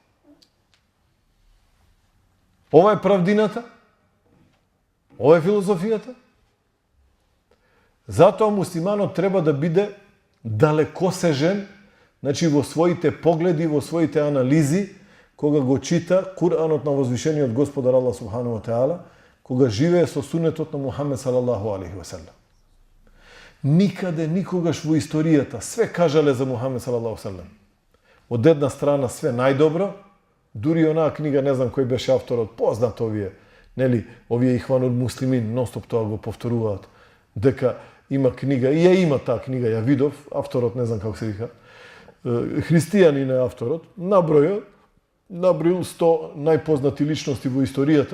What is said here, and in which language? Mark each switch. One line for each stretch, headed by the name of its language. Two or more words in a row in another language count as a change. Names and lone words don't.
Macedonian: Ова е правдината? Ова е филозофијата? Затоа муслиманот треба да биде далекосежен, значи во своите погледи, во своите анализи, кога го чита Куранот на возвишениот Господар
Arabic: الله سبحانه وتعالى,
Macedonian: кога живее со сунетот на Мухамед
Arabic: صلى الله عليه وسلم.
Macedonian: Никаде, никогаш во историјата све кажале за Мухамед
Arabic: صلى الله عليه وسلم.
Macedonian: Од една страна све најдобро, дури онаа книга, не знам кој беше авторот, познат овие, нели, овие Ихванул Муслимин, нонстоп тоа го повторуваат, дека има книга, и ја има таа книга, ја видов, авторот не знам како се вика, христијанин е авторот, наброил 100 најпознати личности во историјата.